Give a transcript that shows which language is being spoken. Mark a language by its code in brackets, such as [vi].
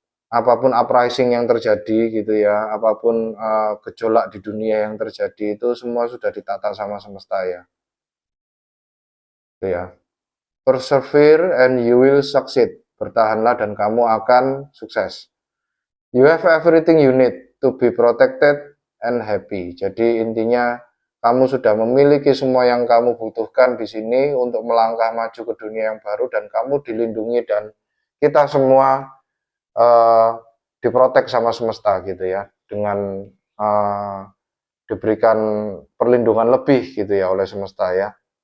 [id] Apapun uprising yang terjadi gitu ya, apapun gejolak di dunia yang terjadi, itu semua sudah ditata sama semesta ya. Gitu ya. [en] Persevere and you will succeed. [id] Bertahanlah dan kamu akan sukses. [en] You have everything you need to be protected and happy. [id] Jadi intinya kamu sudah memiliki semua yang kamu butuhkan di sini untuk melangkah maju ke dunia yang baru, dan kamu dilindungi dan kita semua diprotek sama semesta gitu ya, dengan diberikan perlindungan lebih gitu ya oleh semesta ya.